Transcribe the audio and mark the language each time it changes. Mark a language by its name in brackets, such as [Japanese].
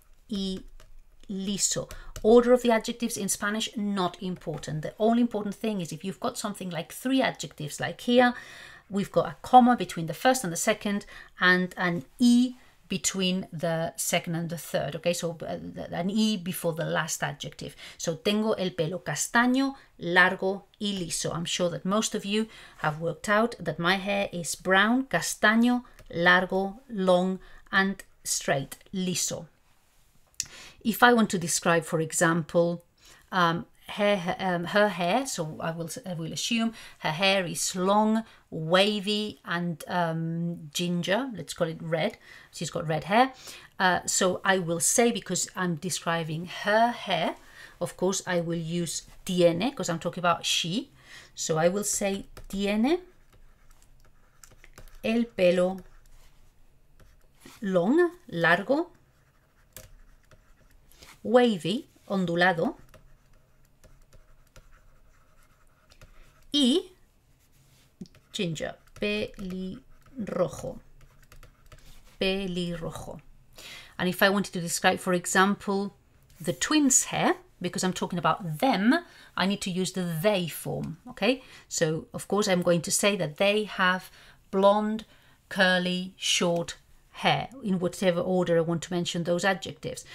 [Spanish] y liso. [English] Order of the adjectives in Spanish, not important. The only important thing is if you've got something like 3 adjectives, like here, we've got a comma between the first and the second, and an y between the second and the third, okay? So an y before the last adjective. [Spanish] So tengo el pelo castaño, largo y liso. [English] I'm sure that most of you have worked out that my hair is brown, castaño, largo, long, and straight, liso. If I want to describe, for example, her hair, so I will assume her hair is long, wavy, and ginger. Let's call it red. She's got red hair. So I will say, because I'm describing her hair, of course I will use tiene, because I'm talking about she. So I will say [Spanish] tiene el pelo long, largo, wavy, ondulado, y ginger, pelirrojo, pelirrojo. [English] And if I wanted to describe, for example, the twins' hair, because I'm talking about them, I need to use the they form, okay? So, of course, I'm going to say that they have blonde, curly, short hair, in whatever order I want to mention those adjectives.